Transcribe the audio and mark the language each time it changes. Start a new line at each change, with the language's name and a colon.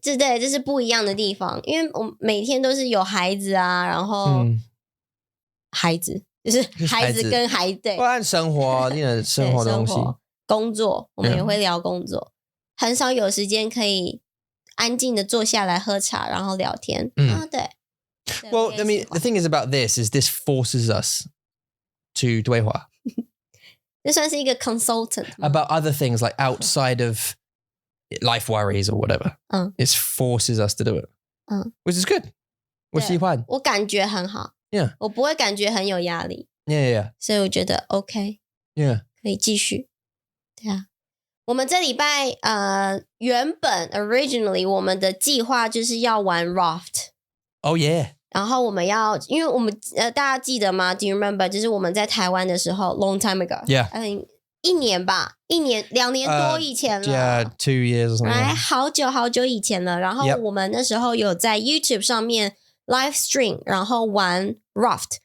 Chinese: 这是不一样的地方，因为我每天都是有孩子啊，然后孩子就是孩子跟孩子，对，按生活，生活的东西，工作我们也会聊工作，很少有时间可以安静的坐下来喝茶，然后聊天。对。
English: Well, I mean, the thing is about this forces us to
Chinese: 对话。这算是一个 consultant
English: about other things like outside of life worries or whatever. It forces us to do it, which is good.
Chinese: 我喜欢，我感觉很好。
English: Yeah.
Chinese: 我不会感觉很有压力。
English: Yeah.
Chinese: 所以我觉得 OK.
English: Yeah.
Chinese: 可以继续。对啊，我们这礼拜原本 originally 我们的计划就是要玩 raft。
English: Oh yeah.
Chinese: 然后我们要，因为我们大家记得吗 ？
English: Do you remember？
Chinese: 就是我们在台湾的时候 ，
English: long time ago。
Chinese: Yeah. 1年吧，2年多以前了。
English: Yeah, 2 years or something.
Chinese: 好久以前了。然后我们那时候有在 YouTube 上面 live stream， 然后玩 raft。